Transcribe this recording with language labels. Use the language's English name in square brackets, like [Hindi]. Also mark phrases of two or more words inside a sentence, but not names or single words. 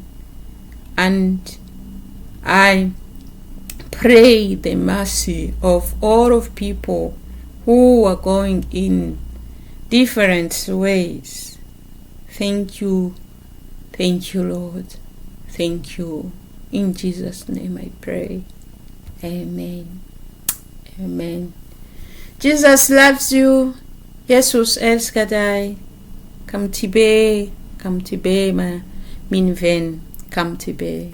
[English] And I pray the mercy of all of people who are going in different ways. Thank you. Thank you, Lord. Thank you. In Jesus' name I pray. Amen. Amen. Jesus loves you. [Danish] Jesus elsker dig. Kom tilbage, min ven. Kom tilbage.